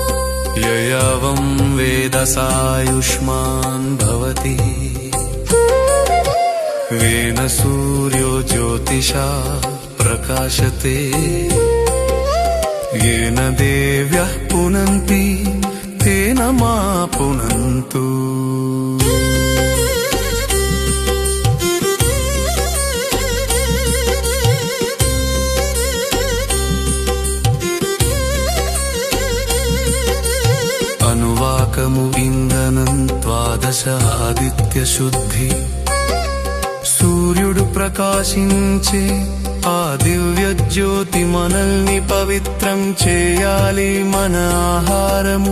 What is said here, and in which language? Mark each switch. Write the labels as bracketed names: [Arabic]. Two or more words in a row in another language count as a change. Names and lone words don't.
[Sanskrit] ययावं वेद सायुष्मान् भवति येन सूर्यो ज्योतिषा प्रकाशते येन देव्यः पुनन्ति तेन मा पुनन्तु [Telugu] అనువాకము ఇంధనం ద్వాదశ ఆదిత్యశుద్ధి సూర్యుడు ప్రకాశించే ఆ దివ్య జ్యోతి మనల్ని పవిత్రం చేయాలి మన ఆహారము